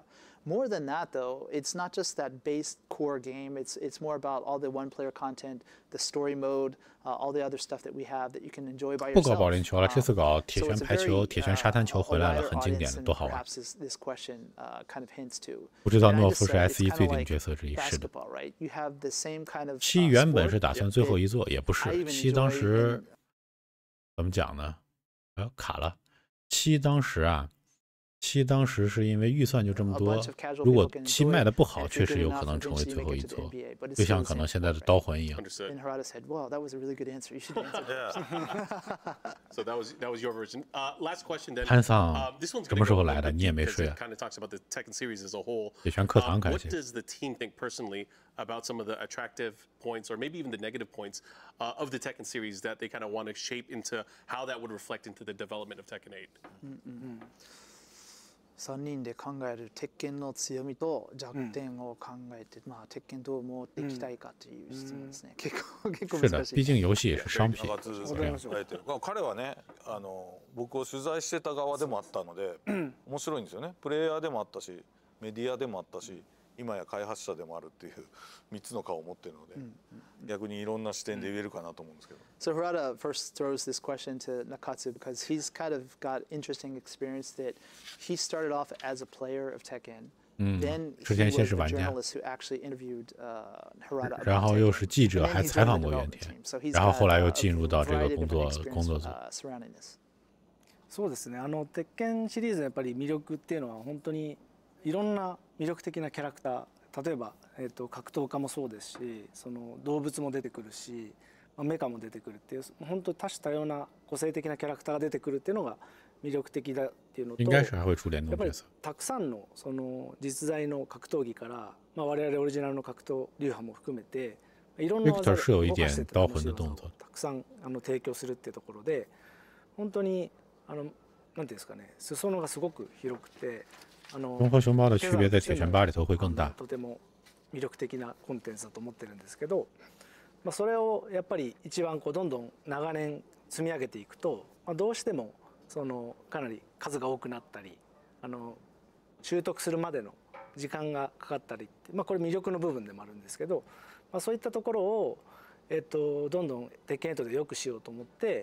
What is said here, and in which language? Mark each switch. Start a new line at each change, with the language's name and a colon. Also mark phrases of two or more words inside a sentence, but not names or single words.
English: More than that, though, it's not just that base core game. It's more about all the one-player content, the story mode, all the other stuff that we have that you can enjoy by yourself.
Chinese: 不搞保龄球了，这次搞铁拳排球、铁拳沙滩球回来了，很经典的，多好玩！不知道诺夫是 SE 最顶角色之一，是的。七原本是打算最后一座，也不是。七当时怎么讲呢？卡了。七当时是因为预算就这么多，如果七卖的不好，确实有可能成为最后一座，就像可能现在的刀魂一样。
English: So that was your version. Last question then.
Chinese: 潘桑什么时候来的？你也没睡啊？铁拳课堂感谢。
English: What does the team think personally about some of the attractive points, or maybe even the negative points of the Tekken series that they kind of want to shape into how that would reflect into the development of Tekken 8?
Japanese: 3人で考える鉄拳の強みと弱点を考えて、鉄拳どう持っていきたいかという質問ですね。結構難しい。
Chinese: 毕竟遊戏也是商品。
Japanese: 彼はね、僕を取材してた側でもあったので、面白いんですよね。プレイヤーでもあったし、メディアでもあったし、今や開発者でもあるっていう3つの顔を持っているので、逆にいろんな視点で言えるかなと思うんですけど。
English: So Harada first throws this question to Nakatsu because he's kind of got interesting experience that he started off as a player of Tekken. Then he was the journalist who actually interviewed Harada.
Chinese: 然后又是记者，还采访过原田。然后后来又进入到这个工作组。
Japanese: そうですね。鉄拳シリーズのやっぱり魅力っていうのは本当にいろんな魅力的なキャラクター、例えば格闘家もそうですし、その動物も出てくるし、メカも出てくるっていう本当多種多様な個性的なキャラクターが出てくるっていうのが魅力的だっていうのと、やっぱりたくさんのその実在の格闘技から、我々オリジナルの格闘流派も含めていろんな技を動かしてた楽しい技をたくさん提供するっていうところで、本当になんていうんですかね、裾野がすごく広くて。
Chinese: 龙和熊猫的区别在铁拳8里头会更大。
Japanese: とても魅力的なコンテンツだと思ってるんですけど、それをやっぱり一番どんどん長年積み上げていくと、どうしてもかなり数が多くなったり、習得するまでの時間がかかったりって、これ魅力の部分でもあるんですけど、そういったところをどんどん鉄拳8で良くしようと思って。